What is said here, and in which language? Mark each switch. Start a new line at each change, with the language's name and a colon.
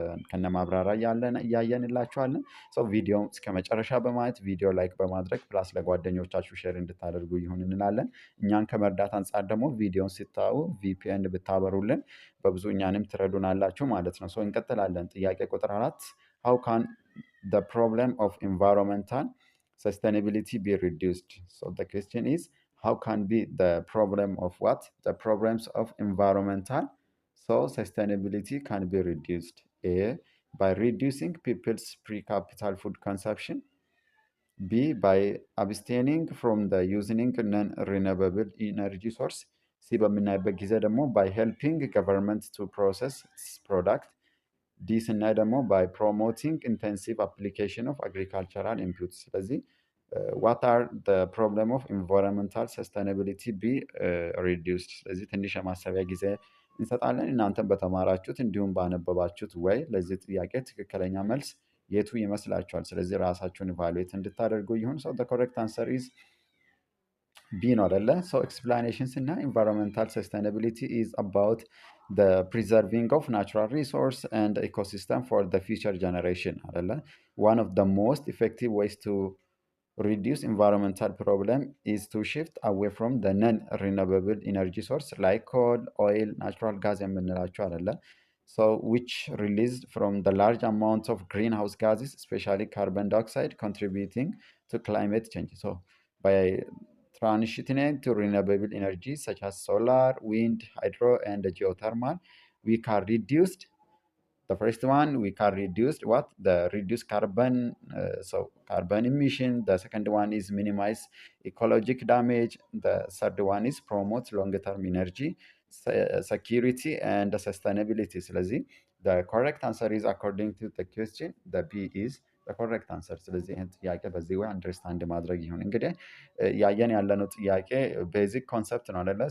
Amharic: ከነማብራሪያ እያየንላችኋለን። ሰው ቪዲዮ እስከ መጨረሻ በማየት ቪዲዮ ላይክ በማድረግ ፕላስ ለጓደኞቻችሁ ሼር እንድታደርጉ ይሁን እንላለን። እኛን ከመርዳት አንጻር ደግሞ ቪዲዮን ስታዩ ቪፒኤን ብታበሩልን በብዙ እኛንም ትረዱናላችሁ ማለት ነው። ሰው እንቀጥላለን። ጥያቄ ቁጥር 4
English: how can the problem of environmental sustainability be reduced? So the question is how can be the problem of what? The problems of environmental so sustainability can be reduced. A, by reducing people's per-capita food consumption. B, by abstaining from the using non-renewable energy source. C,
Amharic: በምናይበት ጊዜ ደግሞ
English: by helping government to process its product. D,
Amharic: ስናይ ደግሞ
English: by promoting intensive application of agricultural inputs. ስለዚህ what are the problem of environmental sustainability be reduced?
Amharic: ስለዚህ ትንሽ የማሰቢያ ጊዜ እንሰጣለን። እናንተም በተማራችሁት እንዲሁም ባነበባችሁት ወይ ለዚህ ጥያቄ ትክክለኛ መልስ የቱ ይመስላችኋል? ስለዚህ ራሳችሁን ኢቫሉዌት እንድታደርጉ ይሁን።
English: so the correct answer is B
Amharic: ነው አይደለ?
English: so explanations እና environmental sustainability is about the preserving of natural resource and ecosystem for the future generation አይደለ? one of the most effective ways to reduce environmental problem is to shift away from the non-renewable energy source like coal, oil, natural gas
Amharic: የምንላቸው አይደለ?
English: so which released from the large amount of greenhouse gases, especially carbon dioxide, contributing to climate change. So by transitioning to renewable energy such as solar, wind, hydro, and geothermal, we can reduce the first one we can reduce what the reduce carbon so carbon emission. The second one is minimize ecological damage. The third one is promote long-term energy security and sustainability.
Amharic: ስለዚህ
English: the correct answer is according to the question the B is the correct answer።
Amharic: ስለዚህ ይህን ጥያቄ በዚህ ወይ አንደርስታንድ ማድረግ ይሁን። እንግዲህ ያየን ያለነው ጥያቄ ቤዚክ ኮንሰፕት ነው አይደለ?